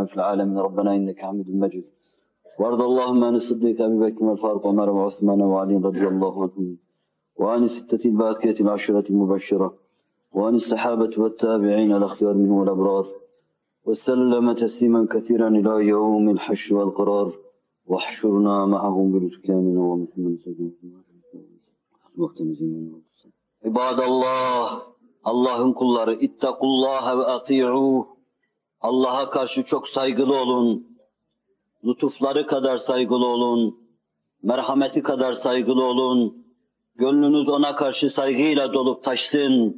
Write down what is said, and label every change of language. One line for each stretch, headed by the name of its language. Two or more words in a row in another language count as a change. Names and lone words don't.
Arabic: في العالمين ربنا إنك حميد مجيد وارض اللهم عن الصديق أبي بكر والفاروق وعمر وعثمان وعلي رضي الله عنهم وعن الستة الباقية العشرة المبشرة وعن الصحابة والتابعين الأخيار منهم والأبرار وسلم تسليما كثيرا إلى يوم الحشر والقرار واحشرنا معهم بلطفك ومحمد عباد الله
Turkish: Allah'ın kulları,
Arabic: اتقوا الله وأطيعوه.
Turkish: Allah'a karşı çok saygılı olun. Lütufları kadar saygılı olun. Merhameti kadar saygılı olun. Gönlünüz ona karşı saygıyla dolup taşsın.